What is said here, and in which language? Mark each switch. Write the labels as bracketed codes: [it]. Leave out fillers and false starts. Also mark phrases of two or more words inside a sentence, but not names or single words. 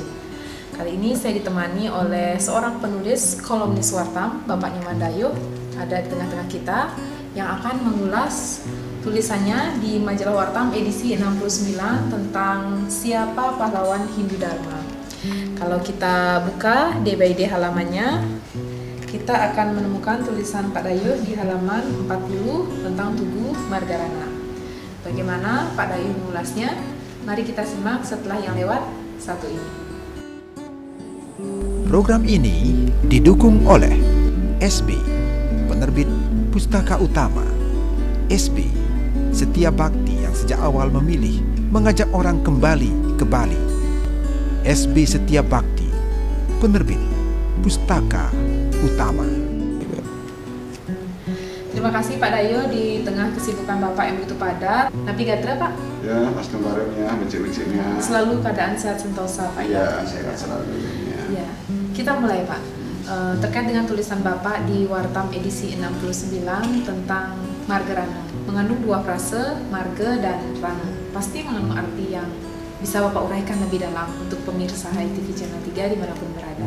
[id] Kali ini saya ditemani oleh seorang penulis kolumnis Wartam, Bapak Nyoman Dayo, ada di tengah-tengah kita, yang akan mengulas tulisannya di Majalah Wartam edisi 69 tentang siapa pahlawan Hindu Dharma. Kalau kita buka [en] day by day [id] halamannya, kita akan menemukan tulisan Pak Dayo di halaman 40 tentang Tugu Margarana. Bagaimana Pak Dayo mengulasnya? Mari kita simak setelah yang lewat satu ini. Program ini didukung oleh SB, penerbit Pustaka Utama. SB, Setia Bakti yang sejak awal memilih mengajak orang kembali ke Bali. SB Setia Bakti, penerbit Pustaka Utama. Terima kasih Pak Dayo, di tengah kesibukan Bapak yang begitu padat. [ban] Napi Gatra Pak? [id] Ya, pas kemarinnya, becek-beceknya. Selalu keadaan sehat sentosa Pak? Ya, sehat selalu. Ya, kita mulai Pak. Terkait dengan tulisan Bapak di Wartam edisi 69 tentang Margarana, mengandung dua frase, marga dan rana. Pasti mengandung arti yang bisa Bapak uraikan lebih dalam untuk pemirsa Hai TV Channel 3 dimanapun berada.